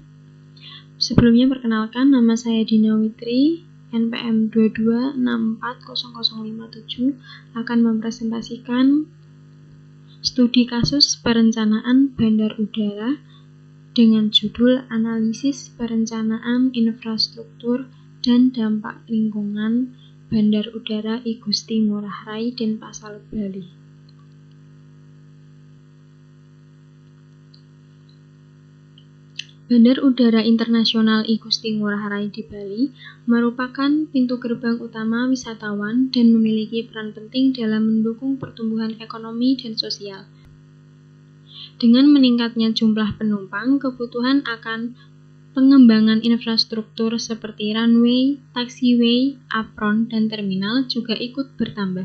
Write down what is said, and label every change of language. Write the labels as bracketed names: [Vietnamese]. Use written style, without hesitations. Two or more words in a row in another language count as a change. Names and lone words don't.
[Indonesian] Sebelumnya perkenalkan, nama saya Dina Witri, NPM 22640057, akan mempresentasikan studi kasus perencanaan bandar udara dengan judul Analisis Perencanaan Infrastruktur dan Dampak Lingkungan Bandar Udara I Gusti Ngurah Rai Denpasar, Bali. Bandar Udara Internasional I Gusti Ngurah Rai di Bali merupakan pintu gerbang utama wisatawan dan memiliki peran penting dalam mendukung pertumbuhan ekonomi dan sosial. Dengan meningkatnya jumlah penumpang, kebutuhan akan pengembangan infrastruktur seperti runway, taxiway, apron, dan terminal juga ikut bertambah.